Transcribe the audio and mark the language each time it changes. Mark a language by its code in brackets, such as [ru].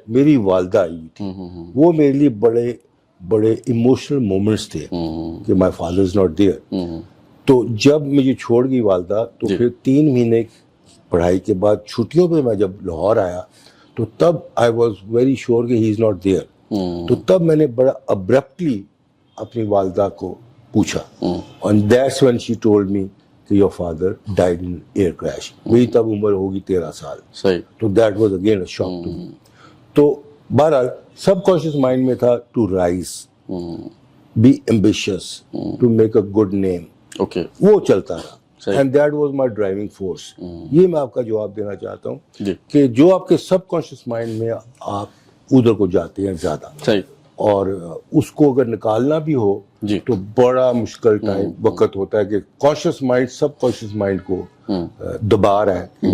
[ur] میری والدہ آئی ہوئی تھی. وہ میرے لیے بڑے بڑے ایموشنل مومنٹس تھے کہ [en] My father is not there. [ur] تو جب مجھے چھوڑ گئی والدہ تو پھر 3 مہینے پڑھائی کے بعد چھٹیوں پہ میں جب لاہور آیا تو تب [en] I was very sure [ur] کہ [en] He is not there. [ur] تو تب میں نے بڑا ابرپٹلی اپنی والدہ کو پوچھا [en] and that's when she told me کہ your father died in air crash. [ur] میری تب عمر ہوگی 13 سال. [en] تو that was again a shock to me. [ur] تو بہرحال سب کانشیس مائنڈ میں تھا [en] to rise, be ambitious, to make a good name. [ur] وہ چلتا رہا [en] and that was my driving force. [ur] یہ میں آپ کا جواب دینا چاہتا ہوں کہ جو آپ کے سب کانشیس مائنڈ میں آپ ادھر کو جاتے ہیں زیادہ اور اس کو اگر نکالنا بھی ہو تو بڑا مشکل ٹائم وقت ہوتا ہے کہ کانشیس مائنڈ سب کانشیس مائنڈ کو دبا رہا ہے.